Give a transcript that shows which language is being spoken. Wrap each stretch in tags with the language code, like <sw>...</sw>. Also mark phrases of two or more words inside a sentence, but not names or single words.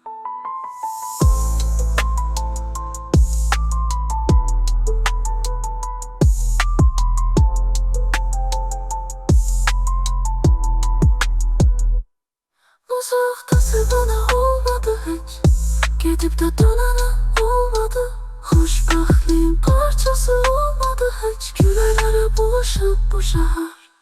<tr>Uzakta sevene olmadı hiç, gidip de dönene olmadı.</tr> <az>Xoşbəxtliyin parçası olmadı heç, gülələrə bulaşıb bu şəhər.</az>